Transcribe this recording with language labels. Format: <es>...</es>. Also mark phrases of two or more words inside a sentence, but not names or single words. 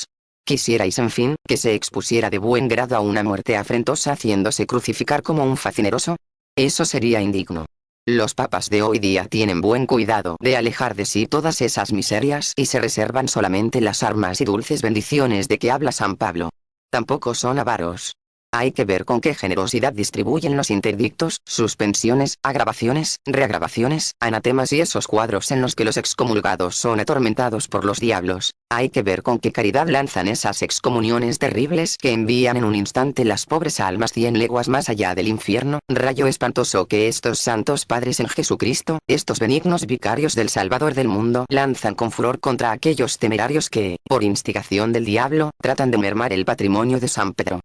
<es>Quisierais, en fin, que se expusiera de buen grado a una muerte afrentosa haciéndose crucificar como un facineroso. Eso sería indigno. Los papas de hoy día tienen buen cuidado de alejar de sí todas esas miserias y se reservan solamente las armas y dulces bendiciones de que habla San Pablo. Tampoco son avaros. Hay que ver con qué generosidad distribuyen los interdictos, suspensiones, agravaciones, reagravaciones, anatemas y esos cuadros en los que los excomulgados son atormentados por los diablos. Hay que ver con qué caridad lanzan esas excomuniones terribles que envían en un instante las pobres almas 100 leguas más allá del infierno. Rayo espantoso que estos santos padres en Jesucristo, estos benignos vicarios del Salvador del mundo, lanzan con furor contra aquellos temerarios que, por instigación del diablo, tratan de mermar el patrimonio de San Pedro.</es>